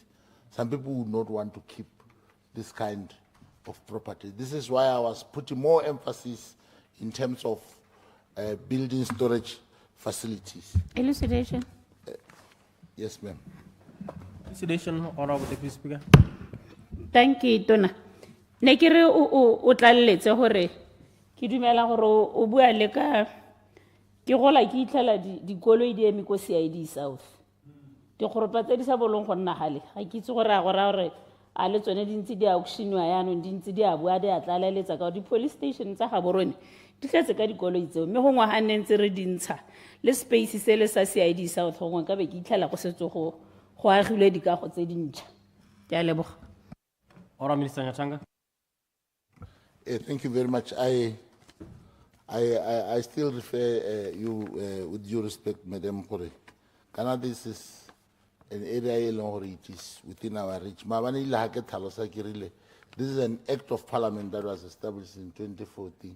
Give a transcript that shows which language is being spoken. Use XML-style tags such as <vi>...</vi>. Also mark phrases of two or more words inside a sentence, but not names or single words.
<en>Some people would not want to keep this kind of property. This is why I was putting more emphasis in terms of building storage facilities. Elucidation. Yes, ma'am. Elucidation, Honorable Deputy Speaker. Thank you, Tona.</en> <tn>Ne ke re o tlaleletse hore ke dumela hore o bua le ka ke gola ke itlhela dikoloi di eme ko CID South. Dikgoropa tse di sa bolong go nna gale ga ke itse gore a gore a le tsone di ntse di auctionwa yaanong di ntse di a bua di a tlaleletsa ka di police station tsa ga borone di tletse ka dikoloi tseo mme go ngwaga nne ntse re dintsha le space se le sa CID South go ngwe ka be ke itlhela go setse go agilwe dikago tse dintšha. Ke a leboga.</tn> <en>Honorable Minister Ngatanga. Thank you very much. I still refer you with due respect, Madam Kore. This is an area it is within our reach. This is an act of parliament that was established in 2014.</en>